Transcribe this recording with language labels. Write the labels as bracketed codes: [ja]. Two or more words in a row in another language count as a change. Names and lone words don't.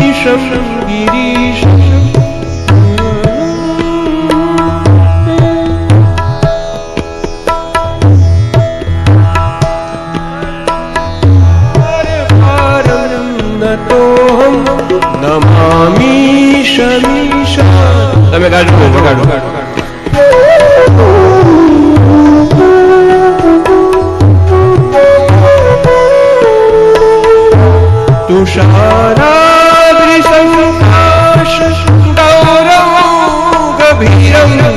[sa] गिरीशं गिरीशं नतोऽहं नमामि शमीशा। [gu] તમે ગાડો વગાડો [sa] तुषाराद्रिसङ्काश गौरवं गभीरं